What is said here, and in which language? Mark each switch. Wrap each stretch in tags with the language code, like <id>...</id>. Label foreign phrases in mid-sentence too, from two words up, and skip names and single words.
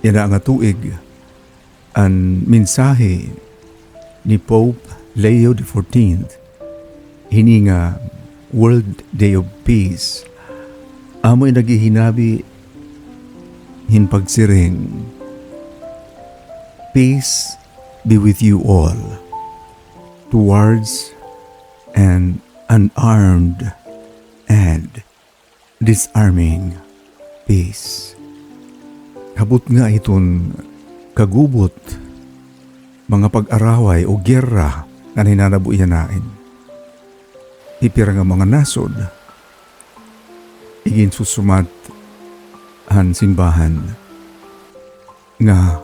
<war>Yan ang tuig ang mensahe ni Pope Leo XIV hini nga World Day of Peace amo'y naghihinabi hinpagsiring</war> <en>peace be with you all towards an unarmed and disarming peace.</en> <war>Habot nga iton kagubot mga pag-araway o gyera na hinanabuyan. Pipira nga mga nasod igin susumat han simbahan nga</war>